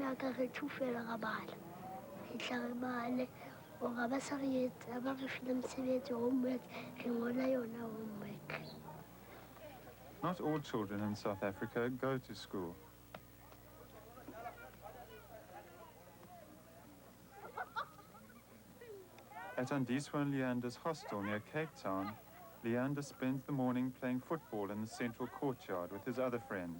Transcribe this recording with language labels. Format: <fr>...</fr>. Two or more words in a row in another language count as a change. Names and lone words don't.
<st>ka re thufela ga bana fitla re bale o ga ba sa re etsa ba re file mosebetsi homework re ngola yona homework.</st> <en>Not all children in South Africa go to school. At Andiswa and Leander's hostel near Cape Town, Leander spends the morning playing football in the central courtyard with his other friends.</en>